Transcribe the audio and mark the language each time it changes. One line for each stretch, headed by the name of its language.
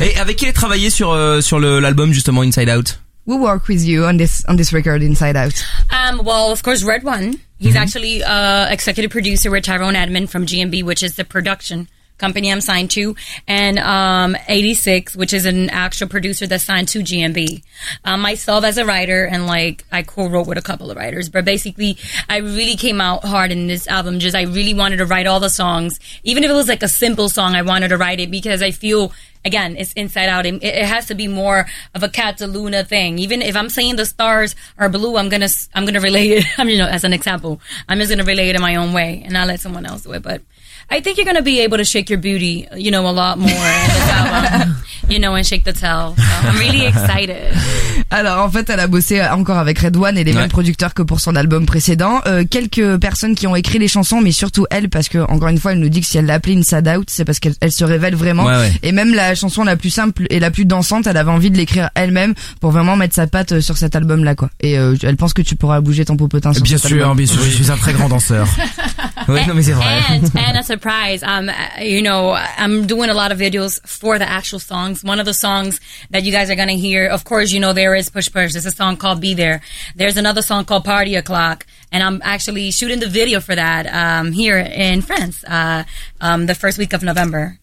French: Et avec qui elle a travaillé sur l'album justement Inside Out?
English: We work with you on this record Inside Out. Well, of course, Red One. He's actually executive producer with Tyrone Edmond from GMB, which is the production company I'm signed to, and 86, which is an actual producer that's signed to GMB. Myself as a writer, and like I co-wrote with a couple of writers, but basically, I really came out hard in this album. Just I really wanted to write all the songs, even if it was like a simple song. I wanted to write it because I feel, again, it's Inside Out. It has to be more of a Cataluna thing. Even if I'm saying the stars are blue, I'm gonna relate it. I'm, you know, as an example, I'm just gonna relate it in my own way and not let someone else do it. But I think you're gonna be able to shake your booty, you know, a lot more. You know, and shake the tail. So I'm really excited.
French: Alors, en fait, elle a bossé encore avec Red One et les mêmes producteurs que pour son album précédent. Quelques personnes qui ont écrit les chansons, mais surtout elle, parce que, encore une fois, elle nous dit que si elle l'a appelée Inside Out, c'est parce qu'elle se révèle vraiment. Ouais. Et même la chanson la plus simple et la plus dansante, elle avait envie de l'écrire elle-même pour vraiment mettre sa patte sur cet album-là, quoi. Et elle pense que tu pourras bouger ton popotin sur bien cet sûr, album. Bien sûr, je suis un très grand danseur. Ouais, non, mais c'est vrai.
English: And a surprise, you know, I'm doing a lot of videos for the actual songs. One of the songs that you guys are gonna hear, of course, you know, there is Push Push. There's a song called Be There. There's another song called Party O'Clock. And I'm actually shooting the video for that here in France the first week of November.